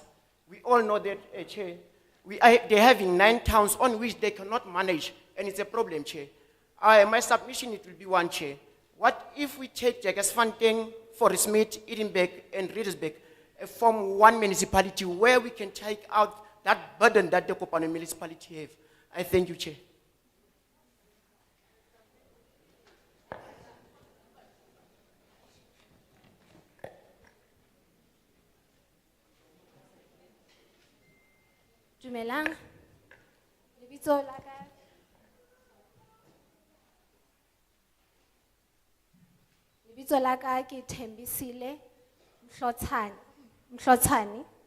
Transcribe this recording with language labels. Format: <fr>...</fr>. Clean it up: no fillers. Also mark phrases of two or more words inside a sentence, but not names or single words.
<en>We all know that, Chair, they have in 9 towns on which they cannot manage, and it's a problem, Chair. My submission, it will be one, Chair. What if we take Jagersfontein, Forest Smith, Edinburgh, and Riedelsburg, form one municipality where we can take out that burden that the Kopanong municipality have? I thank you, Chair.</en> <st>Dumelang. Lebitso la ka. Lebitso la ka ke Thembisile Mhlotsani.</st>